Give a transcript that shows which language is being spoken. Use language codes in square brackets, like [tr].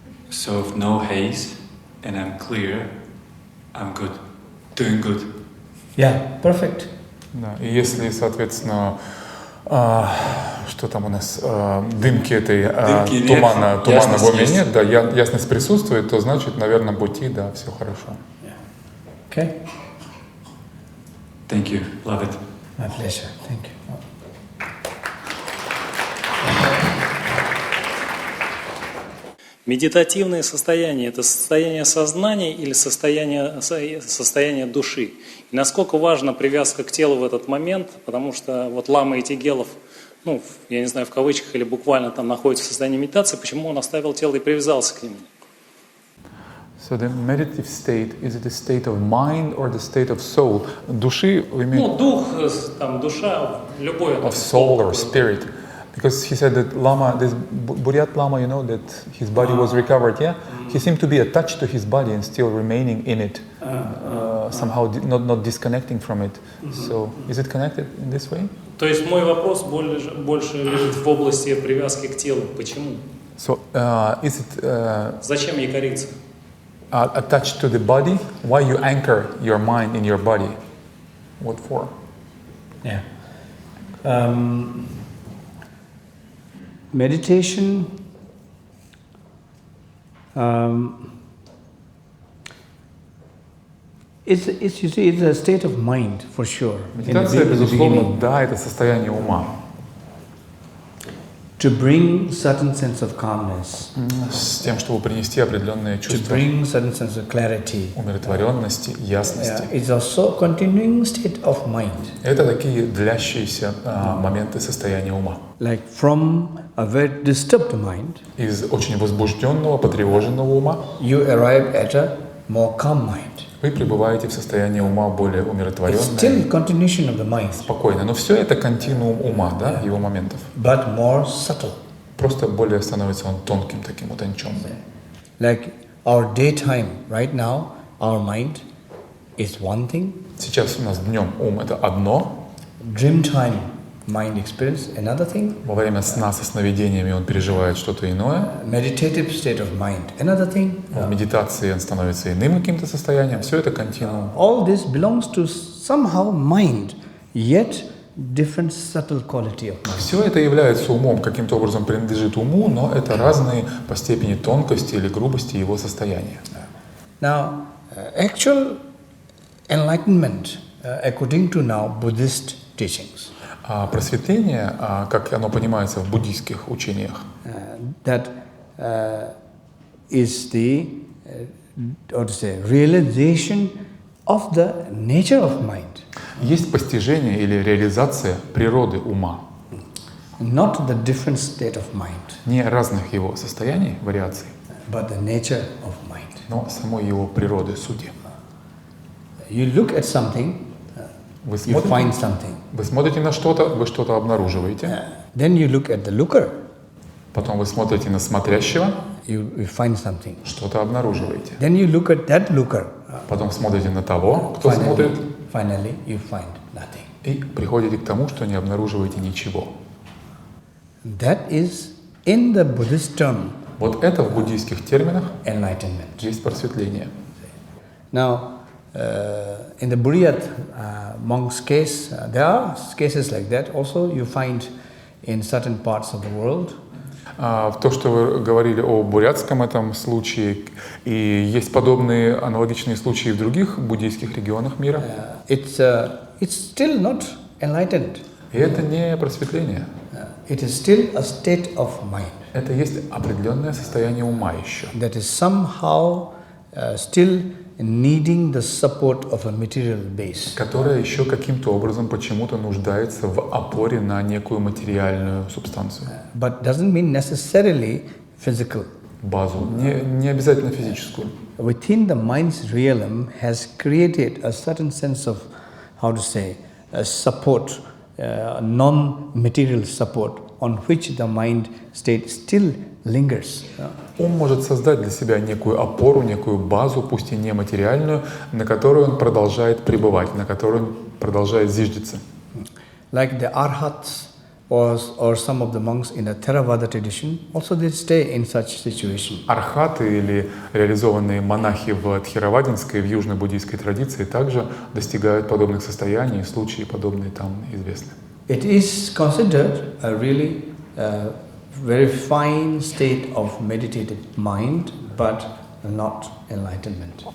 [en] So if no haze and I'm clear, I'm good, doing good. Yeah, perfect. [ru] Да, и если, соответственно, что там у нас, дымки этой тумана в уме нет, да, ясность присутствует, то значит, наверное, пути, да, все хорошо. [en] Yeah. Okay. Thank you. Love it. My pleasure. Thank you. [ru] Медитативное состояние – это состояние сознания или состояние души? И насколько важна привязка к телу в этот момент, потому что вот лама Этигелов, я не знаю, в кавычках или буквально там находится в состоянии медитации, почему он оставил тело и привязался к нему? [en] So the meditative state, is it a state of mind or the state of soul? [ru] Души вы имеете? Дух, там, душа, любое. [en] Of soul or spirit. Because he said that Lama, this Buryat Lama, that his body was recovered, yeah? He seemed to be attached to his body and still remaining in it, somehow not disconnecting from it. So, is it connected in this way? [ru] То есть мой вопрос больше лежит в области привязки к телу. Почему? [en] So, is it... [ru] Зачем якориться? [en] Attached to the body? Why you anchor your mind in your body? What for? Yeah. Meditation it's a state of mind for sure. [ru] Медитация, безусловно, да, это состояние ума. [en] To bring certain sense of calmness. [ru] С тем, чтобы принести определенные чувства. [en] To bring certain sense of clarity. [ru] Умиротворенности, ясности. [en] It's also continuing state of mind. [ru] Это такие длящиеся моменты состояния ума. [en] Like from a very disturbed mind. [ru] Из очень возбужденного, потревоженного ума. [en] You arrive at a more calm mind. [ru] Вы пребываете в состоянии ума более умиротворенное. [en] Still continuation of the mind. [ru] Спокойно, но все это континуум ума, да, его моментов. [en] But more subtle. [ru] Просто более становится он тонким, таким утонченным. [en] Like our daytime, right now, our mind is one thing. [ru] Сейчас у нас днем ум это одно. [en] Dream time, mind experience another thing. [ru] Во время сна со сновидениями он переживает что-то иное. [en] Meditative state of mind, another thing. [ru] В медитации он становится иным каким-то состоянием. Все это континуум. [en] All this belongs to somehow mind, yet different subtle quality of mind. [ru] Все это является умом, каким-то образом принадлежит уму, но это разные по степени тонкости или грубости его состояния. [en] Now, actual enlightenment, according to now Buddhist teachings, [ru] А просветление, как оно понимается в буддийских учениях, [en] that is the realization of the nature of mind. [ru] есть постижение или реализация природы ума, [en] Not the different state of mind, [ru] не разных его состояний, вариаций, [en] but the nature of mind. [ru] но самой его природы, сути. [en] You look at something, [ru] Вы [en] you find [ru] смотрите, [en] something. [ru] вы смотрите на что-то, вы что-то обнаруживаете, [en] Then you look at the looker, [ru] потом вы смотрите на смотрящего, [en] you find something. [ru] что-то обнаруживаете, [en] Then you look at that looker, [ru] потом смотрите на того, кто смотрит, [en] finally you find nothing. [ru] и приходите к тому, что не обнаруживаете ничего. [en] That is, in the Buddhist term, [ru] Вот это в буддийских терминах [en] enlightenment. [ru] есть просветление. [en] Now, in the Buddhist monk's case, there are cases like that. Also, you find in certain parts of the world. [ru] То, что вы говорили о бурятском этом случае, и есть подобные аналогичные случаи в других буддийских регионах мира. [en] It's still not enlightened. [ru] И это не просветление. [en] It is still a state of mind [ru] Это есть определенное состояние ума еще, [en] that is somehow still needing the support of a material base. [ru] которое еще каким-то образом почему-то нуждается в опоре на некую материальную субстанцию, [en] But doesn't mean necessarily physical. [ru] базу, не обязательно физическую. [en] Within the mind's realm has created a certain sense of, how to say, support, non-material support on which the mind state still lingers. [ru] Ум может создать для себя некую опору, некую базу, пусть и нематериальную, на которую он продолжает пребывать, на которую он продолжает зиждиться. [en] Like the arhats or some of the monks in the Theravada tradition, also they stay in such situation. [ru] Архаты или реализованные монахи в тхеравадинской, в южной буддийской традиции также достигают подобных состояний, и случаи подобные там известны. [en] It is considered a really very fine state of meditative mind, but not enlightenment.